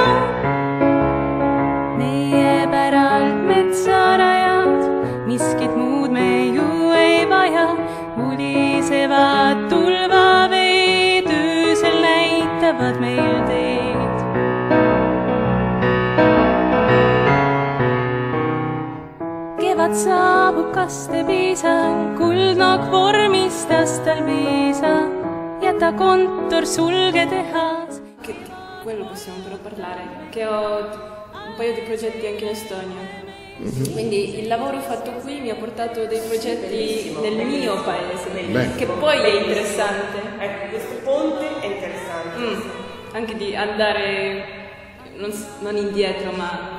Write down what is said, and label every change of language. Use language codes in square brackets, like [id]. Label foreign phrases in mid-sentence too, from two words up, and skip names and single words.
[et] Meie päralt metsarajad, miskit muud me ju ei vaja, mulisevad tulvaveed, öösel näitavad meil teed. Kevad saabub, kaste piisa, kuldnokk vormistas tal viisa, jäta kontor, sulge tehas. [it] Che di quello possiamo però parlare, che ho un paio di progetti anche in Estonia. Quindi il lavoro fatto qui mi ha portato dei progetti nel mio paese, che poi è interessante. Ecco, questo ponte è interessante. Anche di andare non indietro, ma